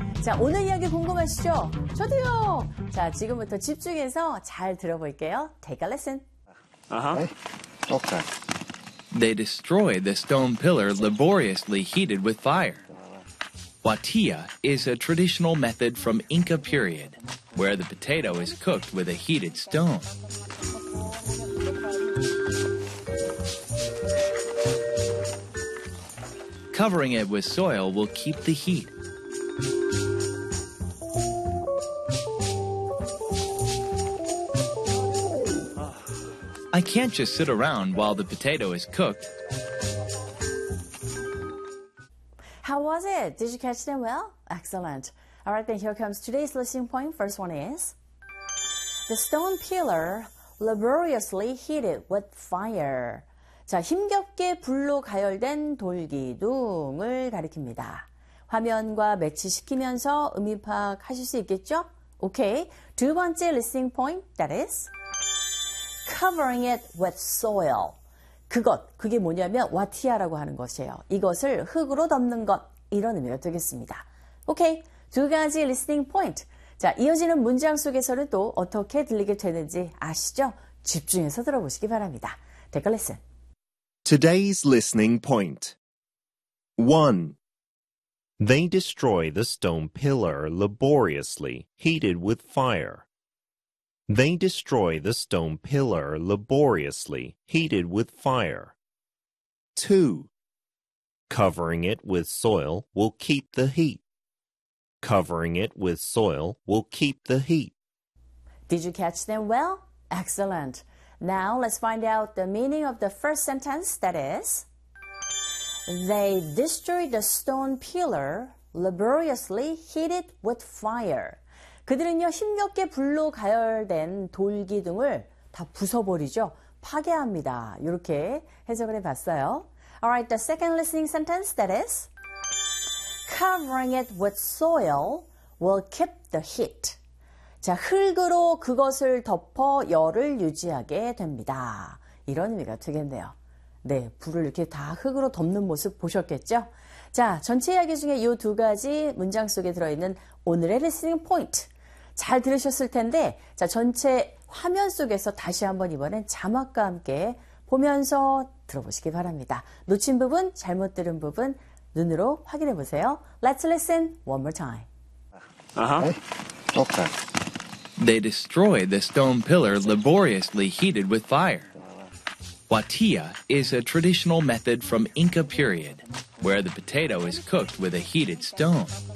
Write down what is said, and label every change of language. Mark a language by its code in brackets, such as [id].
[ko] 자, 오늘 이야기 궁금하시죠? 저도요. 자, 지금부터 집중해서 잘 들어볼게요. [en] Take a listen. Uh-huh. Okay. They destroy the stone pillar laboriously heated with fire. Watia is a traditional method from Inca period, where the potato is cooked with a heated stone. Covering it with soil will keep the heat. I can't just sit around while the potato is cooked. How was it? Did you catch them well? Excellent. All right, then here comes today's listening point. First one is, the stone pillar laboriously heated with fire. [ko] 자, 힘겹게 불로 가열된 돌기둥을 가리킵니다. 화면과 매치시키면서 의미 파악하실 수 있겠죠? [en] Okay, [ko] 두 번째 [en] listening point, that is, covering it with soil. [ko] 그것, 그게 뭐냐면 와티아라고 하는 것이에요. 이것을 흙으로 덮는 것, 이런 의미가 되겠습니다. Okay, 두 가지 리스닝 포인트. 자, 이어지는 문장 속에서는 또 어떻게 들리게 되는지 아시죠? 집중해서 들어보시기 바랍니다. [en] Take a listen. Today's listening point. 1. They destroy the stone pillar laboriously heated with fire. They destroy the stone pillar laboriously heated with fire. 2. Covering it with soil will keep the heat. Covering it with soil will keep the heat. Did you catch them well? Excellent. Now let's find out the meaning of the first sentence, that is, they destroyed the stone pillar laboriously heated with fire. [ko] 그들은요, 힘겹게 불로 가열된 돌기둥을 다 부숴버리죠. 파괴합니다. 이렇게 해석을 해봤어요. [en] Alright, the second listening sentence, that is, covering it with soil will keep the heat. [ko] 자, 흙으로 그것을 덮어 열을 유지하게 됩니다. 이런 의미가 되겠네요. 네, 불을 이렇게 다 흙으로 덮는 모습 보셨겠죠? 자, 전체 이야기 중에 이 두 가지 문장 속에 들어있는 오늘의 [en] listening point. [ko] 잘 들으셨을 텐데, 자, 전체 화면 속에서 다시 한번 이번엔 자막과 함께 보면서 들어보시기 바랍니다. 놓친 부분, 잘못 들은 부분, 눈으로 확인해 보세요. [en] Let's listen one more time. Uh-huh. Okay. They destroy the stone pillar laboriously heated with fire. Watia is a traditional method from Inca period, where the potato is cooked with a heated stone.